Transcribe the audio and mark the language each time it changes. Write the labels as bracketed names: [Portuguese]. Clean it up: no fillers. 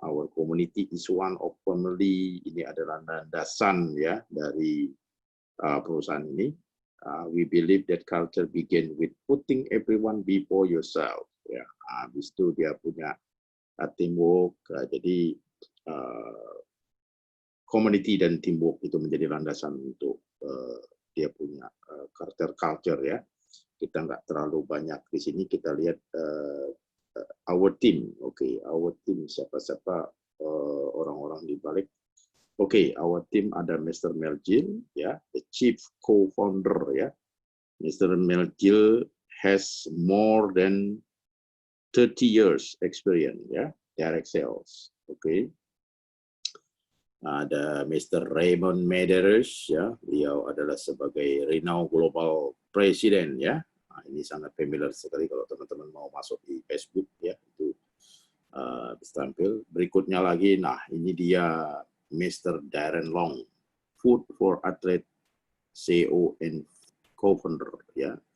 [English] Our community is one of family. [Indonesian] Ini adalah landasan ya dari perusahaan ini. [English] We believe that culture begin with putting everyone before yourself ya. [Indonesian] Habis itu dia punya teamwork. Jadi community dan teamwork itu menjadi landasan untuk dia punya culture ya. Kita nggak terlalu banyak di sini, kita lihat [English] our team. [Indonesian] Oke, [English] our team [Indonesian] siapa-siapa orang-orang di balik. [English] Oke, our team [Indonesian] ada [English] Mr. Melgil ya, the chief co-founder ya. Mr. Melgil has more than 30 years experience ya, direct sales. [Indonesian] Oke. Ada Mr. Raymond Medeiros ya, beliau adalah sebagai Renow Global President ya. Nah, ini sangat familiar sekali kalau teman-teman mau masuk di Facebook ya, itu bisa tampil. Berikutnya lagi, nah ini dia Mr. [English] Darren Long, Food for Athlete CEO and Co-founder ya.